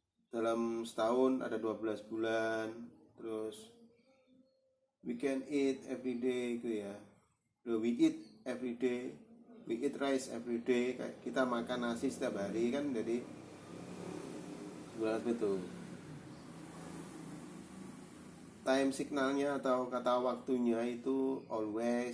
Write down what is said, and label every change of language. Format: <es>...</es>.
<id>Dalam setahun ada 12 bulan. Terus</id> <en>we can eat every day</en> <id>gitu ya.</id> <en>We eat every day, we eat rice every day.</en> <id>Kita makan nasi setiap hari kan, jadi sebenarnya itu time signalnya atau kata waktunya itu always</id>